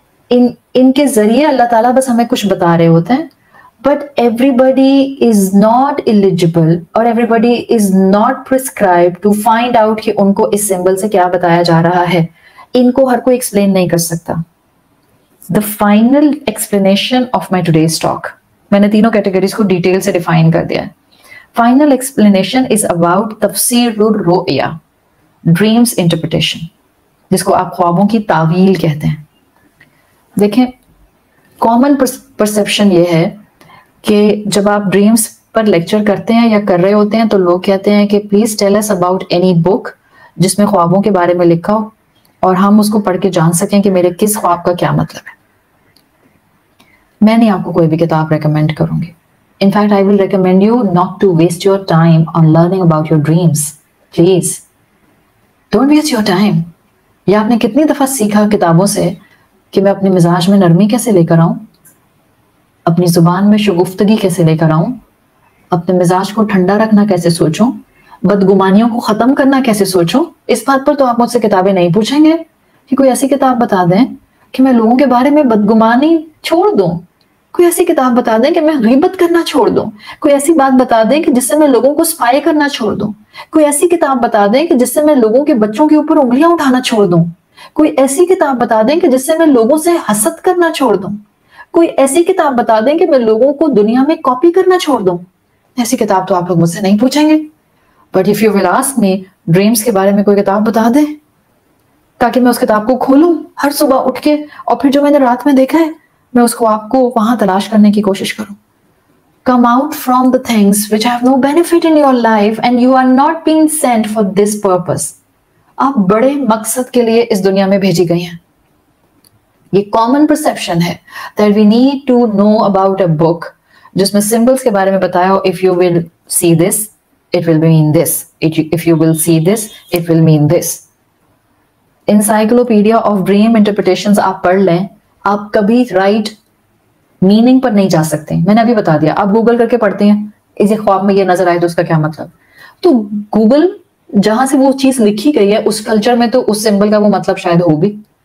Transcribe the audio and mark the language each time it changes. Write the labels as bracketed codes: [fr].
[ur] ان کے ذریعے اللہ تعالیٰ بس ہمیں کچھ بتا رہے ہوتے ہیں. [en] but everybody is not eligible اور everybody is not prescribe to find out [ur] کہ ان کو اس سمبل سے کیا بتایا جا رہا ہے. ان کو ہر کوئی ایکسپلین نہیں کر سکتا. [en] The final explanation of my today's talk. [ur] میں نے تینوں کیٹیگریز کو ڈیٹیل سے ڈیفائن کر دیا ہے. [en] Final explanation is about [ur] تفسیر الرؤیا، [en] dreams interpretation، [ur] جس کو آپ خوابوں کی تعویل کہتے ہیں. دیکھیں، کامن پرسیپشن یہ ہے کہ جب آپ ڈریمز پر لیکچر کرتے ہیں یا کر رہے ہوتے ہیں تو لوگ کہتے ہیں کہ [en] please tell us about any book [ur] جس میں خوابوں کے بارے میں لکھا ہو اور ہم اس کو پڑھ کے جان سکیں کہ میرے کس خواب کا کیا مطلب ہے. میں نہیں آپ کو کوئی بھی کتاب ریکمینڈ کروں گی. [en] In fact, I will recommend you not to waste your time on learning about your dreams. Please, don't waste your time. [ur] یا آپ نے کتنی دفعہ سیکھا کتابوں سے کہ میں اپنے مزاج میں نرمی کیسے لے کر آؤں, اپنی زبان میں شگفتگی کیسے لے کر آؤں, اپنے مزاج کو ٹھنڈا رکھنا کیسے سوچوں, بدگمانیوں کو ختم کرنا کیسے سوچوں. اس بات پر تو آپ مجھ سے کتابیں نہیں پوچھیں گے کہ کوئی ایسی کتاب بتا دیں کہ میں لوگوں کے بارے میں بدگمانی چھوڑ دوں, کوئی ایسی کتاب بتا دیں کہ میں غیبت کرنا چھوڑ دوں, کوئی ایسی بات بتا دیں کہ جس سے میں لوگوں کو سپائی کرنا چھوڑ دوں, کوئی ایسی کتاب بتا دیں کہ جس سے میں لوگوں کے بچوں کے اوپر انگلیاں اٹھانا چھوڑ دوں, کوئی ایسی کتاب بتا دیں کہ جس سے میں لوگوں سے حسد کرنا چھوڑ دوں, کوئی ایسی کتاب بتا دیں کہ میں لوگوں کو دنیا میں کاپی کرنا چھوڑ دوں. ایسی کتاب تو آپ لوگ مجھ سے نہیں پوچھیں گے. [en] but if you will ask me [ur] dreams کے بارے میں کوئی کتاب بتا دیں تاکہ میں اس کتاب کو کھولوں ہر صبح اٹھ کے, اور پھر جو میں نے رات میں دیکھا ہے میں اس کو آپ کو وہاں تلاش کرنے کی کوشش کروں. [en] Come out from the things which have no benefit in your life and you are not being sent for this purpose. [ur] آپ بڑے مقصد کے لیے اس دنیا میں بھیجی گئی ہیں. یہ [en] common perception [ur] ہے [en] that we need to know about a book [ur] جس میں [en] symbols [ur] کے بارے میں بتایا ہو, [en] if you will see this, it will mean this. If you will see this, it will mean this. [ur] Encyclopedia of Dream Interpretations آپ پڑھ لیں, آپ کبھی رائٹ میننگ پر نہیں جا سکتے. میں نے ابھی بتا دیا, آپ گوگل کر کے پڑھتے ہیں اس خواب میں یہ نظر آئے تو اس کا کیا مطلب, تو گوگل جہاں سے وہ چیز لکھی گئی ہے اس کلچر میں تو اس سمبل کا وہ مطلب شاید ہو بھی.